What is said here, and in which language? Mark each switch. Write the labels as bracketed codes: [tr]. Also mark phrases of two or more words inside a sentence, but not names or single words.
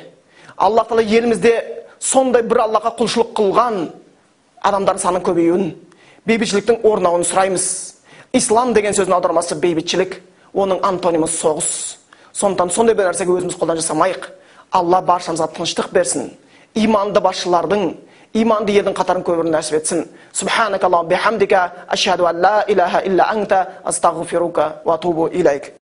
[kk] Алла Тағала елімізде сондай бір Аллаға құлшылық қылған адамдар санын көбеюін, бейбітшіліктің орнауын сұраймыз. Ислам деген сөздің аудармасы бейбітшілік, оның антонимі соғыс. Сондықтан сондай бір нәрсеге өзіміз қолдан жасамайық. Алла баршамызға тыныштық берсін. Иманды басшылардың, иманды елдің қатарын көбірін нәсіп етсін. [ar] سبحانك اللهم وبحمدك أشهد أن لا إله إلا أنت أستغفرك وأتوب إليك.